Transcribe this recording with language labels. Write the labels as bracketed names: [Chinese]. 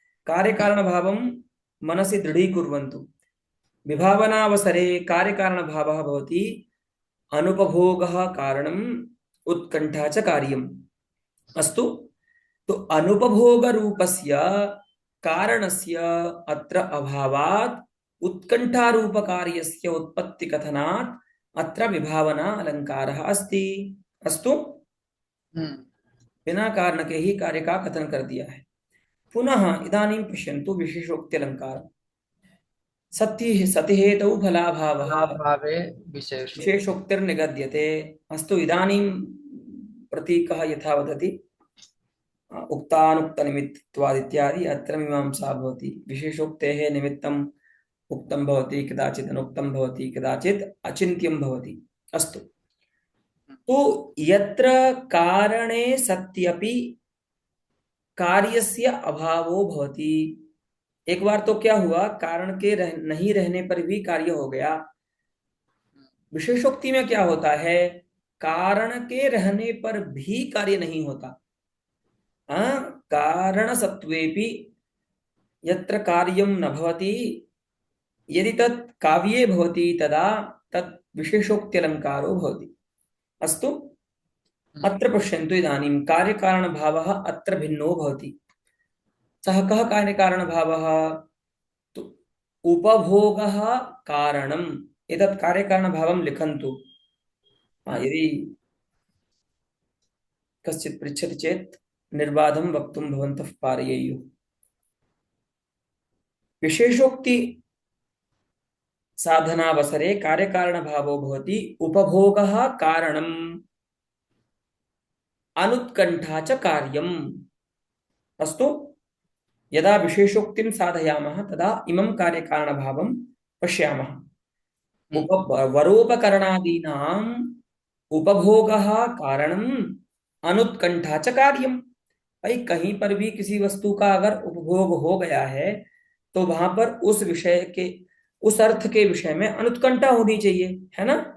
[Sanskrit] कार्यकारणभावं मनसि दृढीकुर्वन्तु। विभावनावसरे कार्यकारणभावः भवति अनुपभोगः कारणम् उत्कण्ठा च कार्यम्। अस्तु, तो अनुपभोगरूपस्य कारणस्य अत्र अभावात् उत्कण्ठारूपकार्यस्य उत्पत्तिकथनात् अत्र विभावना अलङ्कारः अस्ति। अस्तु, हम्म। [Hindi] बिना कारण के ही कार्य का कथन कर दिया है। [Sanskrit] पुनः इदानीं पश्यन्तु विशेषोक्त्यलङ्कार। सति सति हेतौ फलाभावः फलाभावे विशेषो। विशेषोक्तिर्निगद्यते। अस्तु, इदानीं प्रतीकः यथा वदति उक्तानुक्तनिमित्तत्वात् इत्यादि अत्र मीमांसा भवति। विशेषोक्तेः निमित्तम् उक्तं भवति, कदाचित् अनुक्तं भवति, कदाचित् अचिन्त्यं भवति। अस्तु, तो यत्र कारणे सत्यपि कार्यस्य अभावो भवति। [Hindi] एक बार तो क्या हुआ, कारण के नहीं रहने पर भी कार्य हो गया। विशेषोक्ति में क्या होता है, कारण के रहने पर भी कार्य नहीं होता। [Sanskrit] कारण सत्वेपि यत्र कार्यं न भवति, यदि तत् काव्ये भवति तदा तत् विशेषोक्त्यलङ्कारो भवति। अस्तु, अत्र पश्यन्तु, इदानीं कार्यकारणभावः अत्र भिन्नो भवति। सः कः कार्यकारणभावः? तो उपभोगः कारणम्। एतत् कार्यकारणभावं लिखन्तु। यदि कश्चित् पृच्छति चेत् निर्बाधं वक्तुं भवन्तः पारयेयुः। विशेषोक्ति साधनावसरे कार्यकारणभावो भवति उपभोगः कारणम् अनुत्कण्ठा च कार्यम्। अस्तु, यदा विशेषोक्तिं साधयामः तदा इमं कार्यकारणभावं पश्यामः। वरोपकरणादीनाम् उपभोगः कारणम् अनुत्कण्ठा च कार्यम्। [Hindi] भाई, कहीं पर भी किसी वस्तु का अगर उपभोग हो गया है तो वहां पर उस विषय के, उस अर्थ के विषय में अनुत्कंठा होनी चाहिए, है ना।